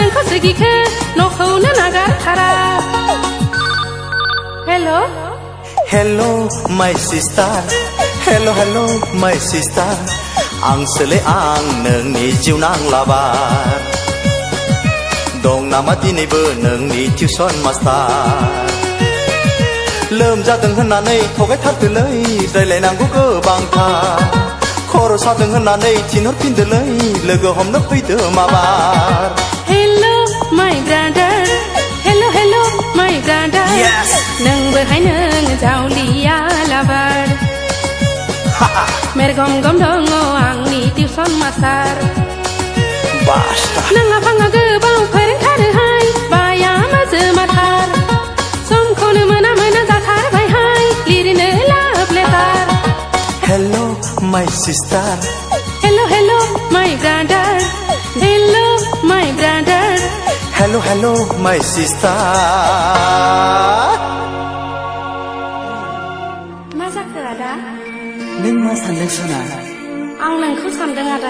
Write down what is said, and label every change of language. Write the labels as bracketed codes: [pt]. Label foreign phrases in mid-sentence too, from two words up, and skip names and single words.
[brx] गोसोगिखो न'खौनो नागारथारा हेल' [en] Hello my sister Hello hello my sister [brx] आंसोलै आं नोंनि जिउ नांलाबार दं नामा दिनैबो नोंनि टिउसन मास्टार लोमजादों होननानै थगायथारदोलै रायलायनांगौ गोबांथार खर' सादों होननानै थिनहरफिनदोलै लोगो हमनो फैदो माबार [en] Hello my brother Hello hello my brother Yes [brx] नोंबोहाय नों जावलिया लाबार मेरगम गम दङ आंनि टिउसन मास्टार Basta नाङा फाङा गोबाव फोरोंथारोहाय बाया माजोमाथार समखौनो मोना मोना जाथारबायहाय लिरनो [en] love letter Hello my sister Hello hello my brother Hello my brother Hello hello my sister [brx] मा जाखो आदा नों मा सानदों सना आं नोंखौ सानदों आदा